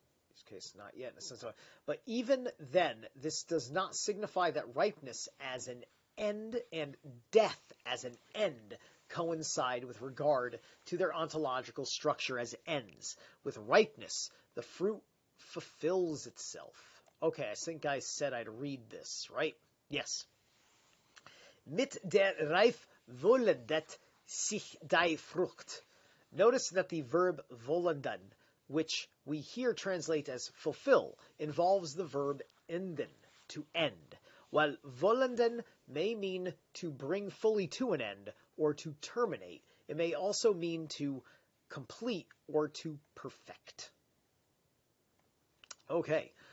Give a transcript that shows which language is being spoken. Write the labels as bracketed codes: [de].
[en] This case, not yet in a sense. But even then, this does not signify that ripeness as an end and death as an end coincide with regard to their ontological structure as ends. With ripeness, the fruit fulfills itself. Okay, I think I said I'd read this, right? Yes. [de] Mit der Reif vollendet sich die Frucht. [en] Notice that the verb vollenden, which we here translate as fulfill, involves the verb enden, to end, while vollenden may mean to bring fully to an end or to terminate. It may also mean to complete or to perfect. Okay.